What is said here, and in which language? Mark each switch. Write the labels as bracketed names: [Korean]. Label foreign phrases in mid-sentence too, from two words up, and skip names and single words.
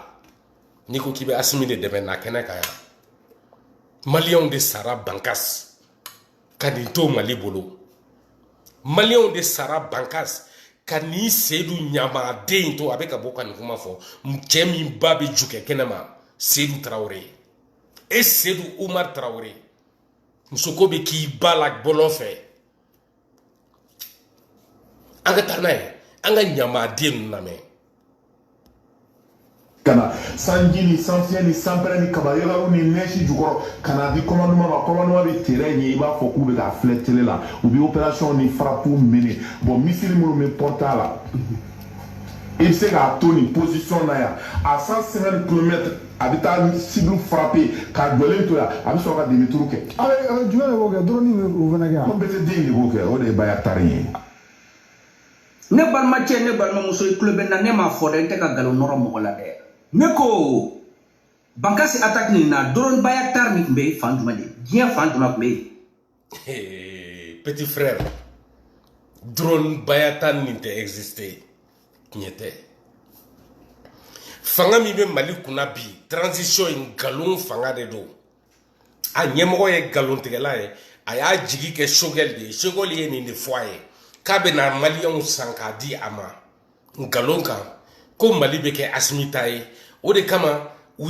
[Bambara] n'i ko k'i bɛ Asimi de dɛmɛ na kɛnɛ kan yan maliyɛnw de sara Bankas ka nin to Mali bolo maliyɛnw de sara Bankas ka nin Seydou ɲamaden to a bɛ ka bɔ ka nin kuma fɔ cɛ min ba bɛ ju kɛ kɛnɛ ma Seydou Traoré e Seydou Oumar Traoré muso ko bɛ k'i ba la bɔlɔn fɛ an ka taa n'a ye an ka ɲamaden ninnu lamɛn kana sanji ni sanfiɲɛ ni sanpɛrɛ ni kabayɔrɔ ni nɛsi jukɔrɔ kana di commandement ma commandement bɛ terrain ɲɛ i b'a fɔ k'u bɛ k'a filɛ télé la u bɛ opération ni frappe mené bon missile minnu bɛ porter a la [French] il se [Bambara] k'a to nin position na yan à 150 km a bɛ taa [French] cible frapper [Bambara] k'a jɔlen to yan a bɛ sɔrɔ ka demi-tour kɛ. jumɛn de b'o kɛ drone b'o fana kɛ. ko bɛɛ den de b'o kɛ o de ye Bayatari ye. ne balimacɛ ne balimamuso i tulo bɛ na ne m'a fɔ dɛ n tɛ ka nkalon nɔrɔ mɔgɔ la dɛ ne ko Bankassi attaque nin na drone Bayatari nin tun bɛ yen fan jumɛn de diɲɛ fan jumɛn tun bɛ yen. [French] Petit frère [Bambara] drone Bayatari nin tɛ exister tiɲɛ tɛ fanga min bɛ Mali kunna bi transition in nkalon fanga de don a ɲɛmɔgɔ ye nkalontigɛla ye a y'a jigi kɛ Choguel de ye Choguel ye nin de fɔ a ye k'a bɛ na maliyɛnw san k'a di a ma nkalon kan ko Mali bɛ kɛ Asimi ta ye o de kama u